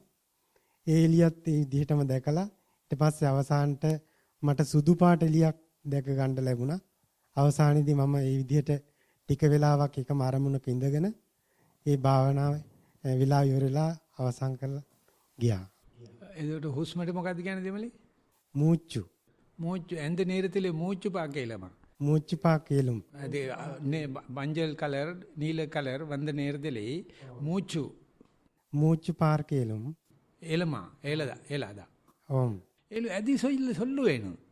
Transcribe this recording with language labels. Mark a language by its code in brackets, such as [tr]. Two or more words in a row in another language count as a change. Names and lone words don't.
[si] ඒ එළියත් ඒ විදිහටම දැකලා ඊට පස්සේ අවසානට මට සුදු පාට එළියක් දැක ගන්න ලැබුණා. අවසානයේදී මම මේ විදිහට ටික වෙලාවක් එකම අරමුණක ඉඳගෙන ඒ භාවනාව විලා ඉවරලා අවසන් කරලා ගියා. එතකොට හුස්මට මොකද්ද කියන්නේ දෙමලේ? [ta] மூச்சு எந்த நேரத்தில் மூச்சு பார்க்கலாமா? மூச்சு பார்க்கலும். அது மஞ்சள் கலர் நீல கலர் வந்த நேரத்தில் மூச்சு பார்க்கலும். ஏலமா ஏலாதா? ஓம். அது சொல்லுவேணும்.